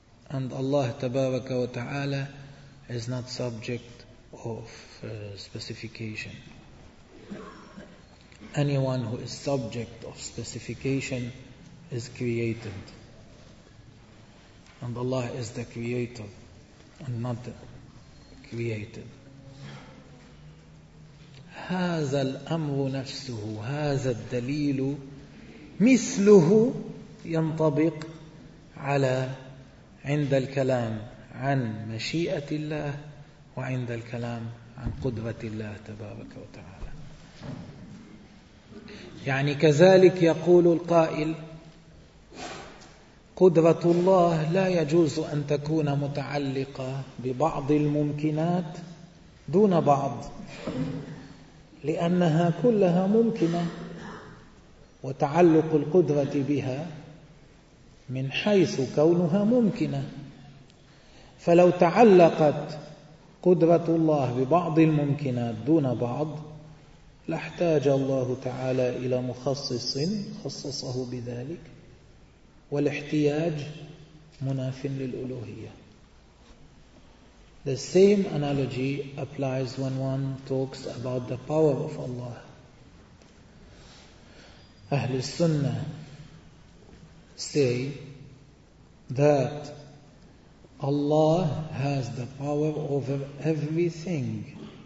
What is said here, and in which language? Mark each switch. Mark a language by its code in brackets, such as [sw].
[en] And Allah tabaraka wa ta'ala is not subject of specification. Anyone who is subject of specification is created. And Allah is the creator and not created. [ar] هذا الأمر نفسه, هذا الدليل مثله ينطبق على عند الكلام عن مشيئة الله وعند الكلام عن قدرة الله تبارك وتعالى. يعني كذلك يقول القائل قدرة الله لا يجوز أن تكون متعلقة ببعض الممكنات دون بعض, لأنها كلها ممكنة, وتعلق القدرة بها من حيث كونها ممكنة. فلو تعلقت قدرة الله ببعض الممكنات دون بعض لاحتاج الله تعالى إلى مخصص خصصه بذلك، والاحتياج مناف للألوهية. [en] The same analogy applies when one talks about the power of Allah. أهل السنة say that Allah has the power over everything.